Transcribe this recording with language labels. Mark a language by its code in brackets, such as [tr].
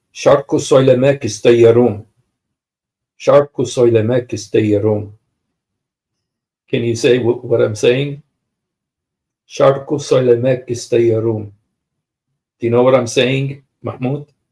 [tr] Şarkı söylemek istiyorum. Şarkı söylemek istiyorum. [en] Can you say what I'm saying? [tr] Şarkı söylemek istiyorum. [en] Do you know what I'm saying, Mahmoud?